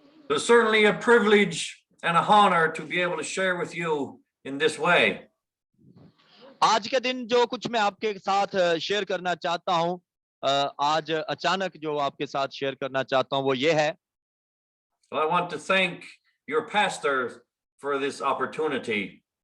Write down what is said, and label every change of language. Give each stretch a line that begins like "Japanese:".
English: It's certainly a privilege and a honor to be able to share with you in this way.
Hindi: आज के दिन जो कुछ मैं आपके साथ शेयर करना चाहता हूँ, आज अचानक जो आपके साथ शेयर करना चाहता हूँ वो ये है।
English: Well, I want to thank your pastor for this opportunity.